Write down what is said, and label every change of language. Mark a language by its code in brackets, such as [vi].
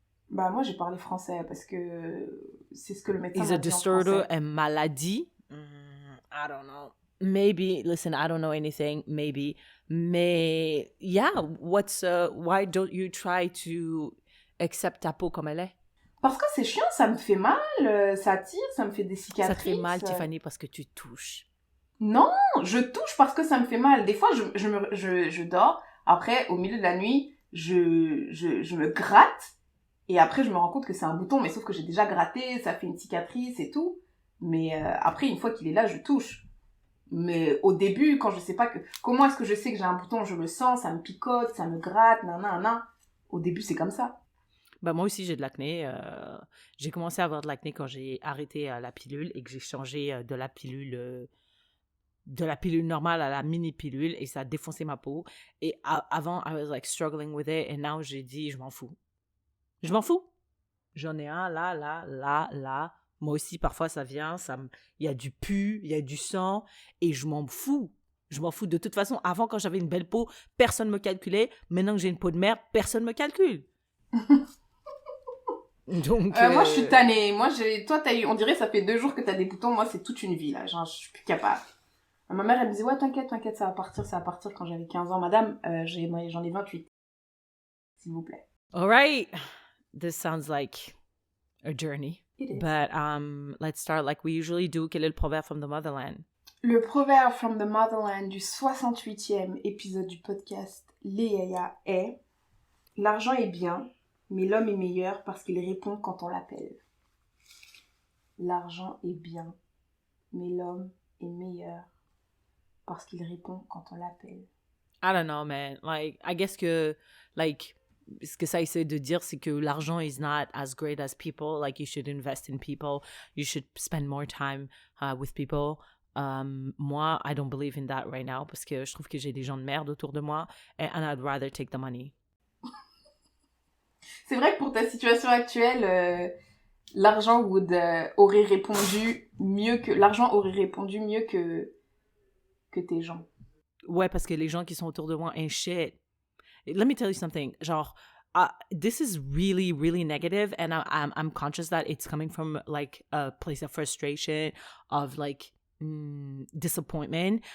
[fr] Bah, moi, j'ai parlé français parce que c'est ce que le médecin m'a dit en français. [en] Is a disorder a [fr] maladie? [en] I don't know. Maybe, listen, I don't know anything, maybe. Mais, yeah, why don't you try to accept [fr] ta peau comme elle est? Parce que c'est chiant, ça me fait mal, ça tire, ça me fait des cicatrices. Ça te fait mal, Tiffany, parce que tu touches. Non, je touche parce que ça me fait mal. Des fois, je dors, après, au milieu de la nuit, je me gratte, et après, je me rends compte que c'est un bouton, mais sauf que j'ai déjà gratté, ça fait une cicatrice et tout. Mais après, une fois qu'il est là, je touche. Mais au début, quand je sais pas comment est-ce que je sais que j'ai un bouton, je le sens, ça me picote, ça me gratte, nanana. Au début, c'est comme ça. Bah moi aussi, j'ai de l'acné. J'ai commencé à avoir de l'acné quand j'ai arrêté la pilule et que j'ai changé de la pilule normale à la mini-pilule et ça a défoncé ma peau. Et avant, [en] I was like struggling with it and now [fr] j'ai dit, je m'en fous. Je m'en fous. J'en ai un là. Moi aussi, parfois, ça vient, il y a du pu, il y a du sang, et je m'en fous. Je m'en fous. De toute façon, avant, quand j'avais une belle peau, personne ne me calculait. Maintenant que j'ai une peau de merde, personne ne me calcule. Donc, moi, je suis tannée. Moi, toi, on dirait ça fait 2 jours que t'as des boutons. Moi, c'est toute une vie, là. Genre, je suis plus capable. Ma mère, elle me disait, ouais, t'inquiète, ça va partir quand j'avais 15 ans. Madame, j'en ai 28. S'il vous plaît. [en] All right. This sounds like a journey. But let's start like we usually do. [fr] Quel est le proverbe [en] from the motherland? [fr] Le proverbe [en] from the motherland [fr] du 68e épisode du podcast Léa est « L'argent est bien, mais l'homme est meilleur parce qu'il répond quand on l'appelle. » L'argent est bien, mais l'homme est meilleur parce qu'il répond quand on l'appelle. [en] I don't know, man. Like, I guess que, like... [fr] Ce que ça essaie de dire, c'est que l'argent [en] is not as great as people. Like, you should invest in people. You should spend more time with people. [fr] Moi, [en] I don't believe in that right now [fr] parce que je trouve que j'ai des gens de merde autour de moi [en] and I'd rather take the money. [fr] C'est vrai que pour ta situation actuelle, l'argent aurait répondu mieux que tes gens. Ouais, parce que les gens qui sont autour de moi [en] ain't shit. Let me tell you something. Genre, this is really, really negative, and I'm conscious that it's coming from like a place of frustration, of like disappointment.